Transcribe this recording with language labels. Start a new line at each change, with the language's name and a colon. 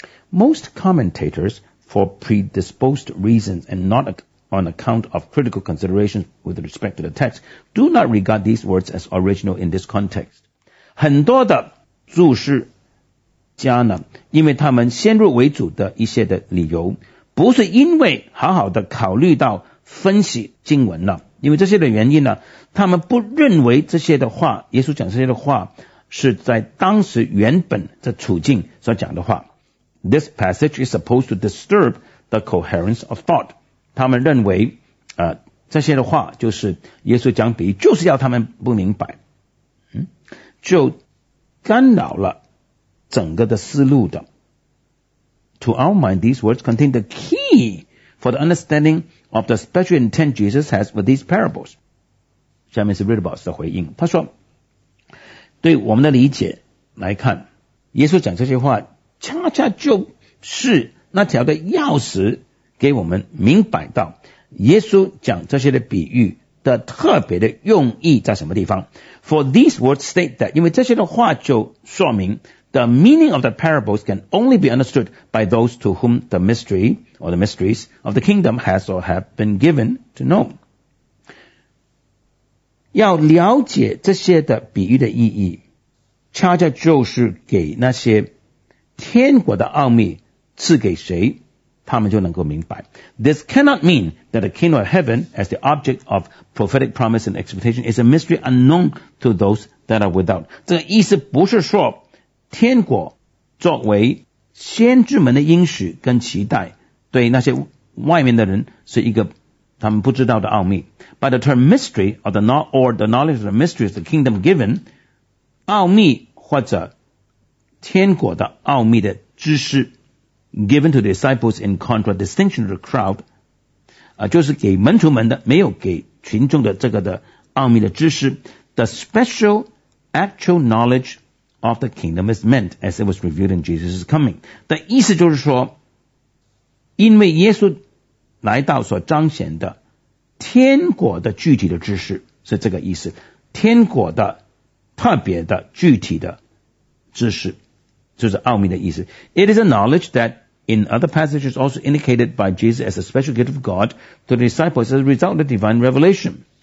English: Most commentators, for predisposed reasons and not aOn account of critical considerations with respect to the text, do not regard these words as original in this context.
Chinese: 很多的注释家呢，因为他们先入为主的一些的理由，不是因为好好的考虑到分析经文了，因为这些的原因呢，他们不认为这些的话，耶稣讲这些的话是在当时原本的处境所讲的话。
English: This passage is supposed to disturb the coherence of thought.
Chinese: 他们认为这些的话就是耶稣讲比喻，就是要他们不明白，就干扰了整个的思路的。
English: To our mind, these words contain the key for the understanding of the special intent Jesus has with these parables.
Chinese: 下面是 Ridbos 的回应，他说，对我们的理解来看，耶稣讲这些话恰恰就是那条的钥匙，给我们明白到耶稣讲这些的比喻的特别的用意在什么地方。
English: For these words state that,
Chinese: 因为这些的话就说明
English: the meaning of the parables can only be understood by those to whom the mystery or the mysteries of the kingdom has or have been given to know.
Chinese: 要了解这些的比喻的意义，恰恰就是给那些天国的奥秘赐给谁，他们就能够明白。
English: This cannot mean that the kingdom of heaven as the object of prophetic promise and expectation is a mystery unknown to those that are without.
Chinese: 这个意思不是说天国作为先知们的应许跟期待对那些外面的人是一个他们不知道的奥秘。
English: But the term mystery or the knowledge of the mystery of the kingdom given,
Chinese: 奥秘或者天国的奥秘的知识
English: given to the disciples in contradistinction to the crowd,
Chinese: 就是给门徒们的，没有给群众的这个的奥秘的知识。
English: The special actual knowledge of the kingdom is meant as it was revealed in Jesus' coming.
Chinese: 的意思就是说，因为耶稣来到所彰显的天国的具体的知识，是这个意思。天国的特别的具体的知识，就是奥秘的意思。
English: It is a knowledge that in other passages also indicated by Jesus as a special gift of God to the disciples as a result of divine revelation.